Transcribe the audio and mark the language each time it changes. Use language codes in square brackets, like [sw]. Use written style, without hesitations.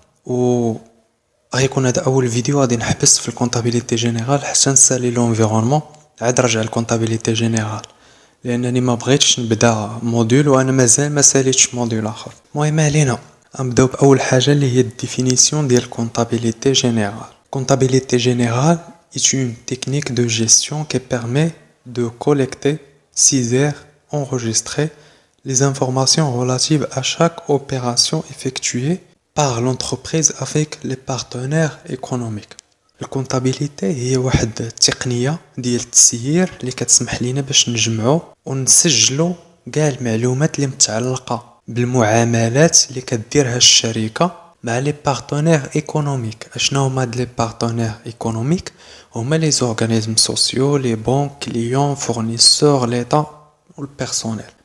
[ar] و غيكون هذا اول فيديو غادي نحبس في الكونطابيليتي جينيرال حتى نسالي لونفيرونمون، عاد نرجع الكونطابيليتي جينيرال، لانني ما بغيتش نبدا موديول وانا مازال ما ساليتش موديول اخر. المهم علينا نبداو باول حاجه اللي هي الديفينيسيون ديال الكونطابيليتي جينيرال. [fr] Comptabilité générale est une technique de gestion qui permet de collecter, saisir, enregistrer les informations relatives à chaque opération effectuée par l'entreprise avec les partenaires économiques. [ar] الكونتابيليتي هي واحد التقنيه ديال التسيير اللي كتسمح لينا باش نجمعوا ونسجلوا كاع المعلومات اللي متعلقه بالمعاملات اللي كديرها الشركه مع لي بارتنير ايكونوميك. اشنو هما هاد لي بارتنير ايكونوميك؟ هما لي زورغانيزم سوسيو، لي بنك، كليون، فورنيسور، ليتا والبيرسونيل.